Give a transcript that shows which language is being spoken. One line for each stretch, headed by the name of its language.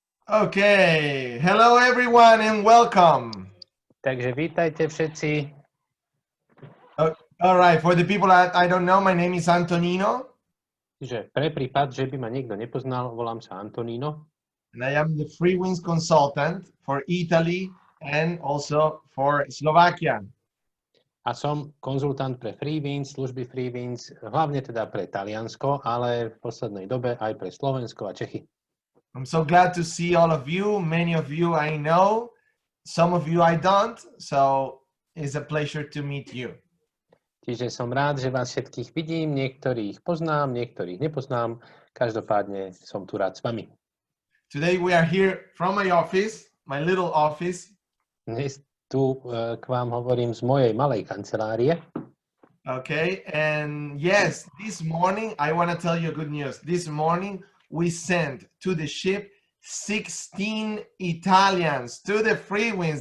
English: Okay, hello everyone and welcome.
Slovak: Takže vítajte všetci.
English: All right, for the people that I don't know, my name is Antonino,
Slovak: Že pre prípad, že by ma niekto nepoznal, volám sa Antonino
English: and I am the Freewinds consultant for Italy and also for Slovakia.
Slovak: a som konzultant pre Freewinds, služby Freewinds, hlavne teda pre Taliansko, ale v poslednej dobe aj pre Slovensko a Čechy.
English: I'm so glad to see all of you. Many of you I know, some of you I don't, so it's a pleasure to meet you.
Slovak: Čiže som rád, že vás všetkých vidím, niektorých poznám, niektorých nepoznám, každopádne som tu rád s vami.
English: Today we are here from my office, my little office.
Slovak: Dnes tu k vám hovorím z mojej malej kancelárie.
English: Okay, and yes, this morning I want to tell you good news. This morning we sent to the ship 16 Italians to the Freewinds.